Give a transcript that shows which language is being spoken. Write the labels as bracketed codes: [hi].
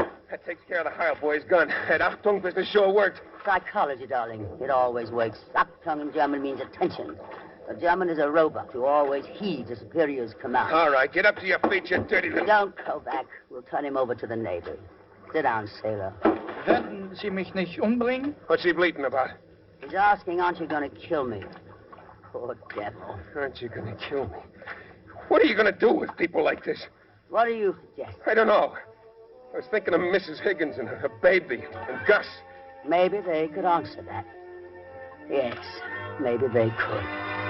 [en] That takes care of the Heil boy's gun. That Achtung business sure worked. Psychology, darling. It always works. Achtung in German means attention. A German is a robot who always heeds a superior's command. All right, get up to your feet, you dirty little... Don't go back. We'll turn him over to the Navy. Sit down, sailor. [de] Werden Sie mich nicht umbringen? [en] What's he bleating about? He's asking, aren't you going to kill me? Poor devil. Aren't you going to kill me? What are you going to do with people like this? What do you suggest? I don't know. I was thinking of Mrs. Higgins and her baby and Gus. Maybe they could answer that. Yes, maybe they could.